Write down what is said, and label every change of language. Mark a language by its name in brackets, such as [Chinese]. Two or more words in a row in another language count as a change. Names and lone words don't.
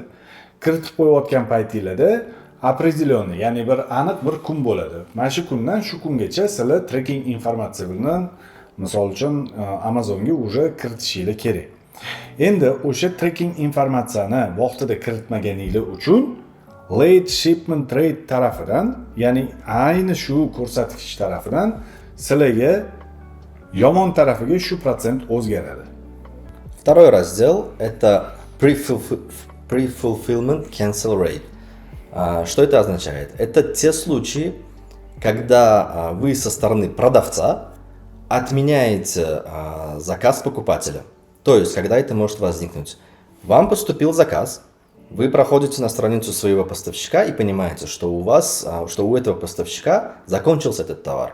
[Uzbek] Kiritib qo'yayotgan paytingizda определённый, ya'ni bir aniq bir kun bo'ladi. Mana shu kundan shu kungacha sizlar trekking informatsiya bilan misol uchun Amazonga уже kiritishingiz kerak. Endi o'sha trekking informatsiyani vaqtida kiritmaganingiz uchun [English] late shipment rate [Uzbek] tarafidan, ya'ni ayni shu ko'rsatkich tarafidan sizlarga yomon tarafiga shu protsent o'zgaradi. [Russian] Второй раздел – это [English] pre-fulfillment cancel rate. [Russian] Что это означает? Это те случаи, когда вы со стороны продавца отменяете заказ покупателя. То есть, когда это может возникнуть. Вам поступил заказ, вы проходите на страницу своего поставщика и понимаете, что у этого поставщика закончился этот товар.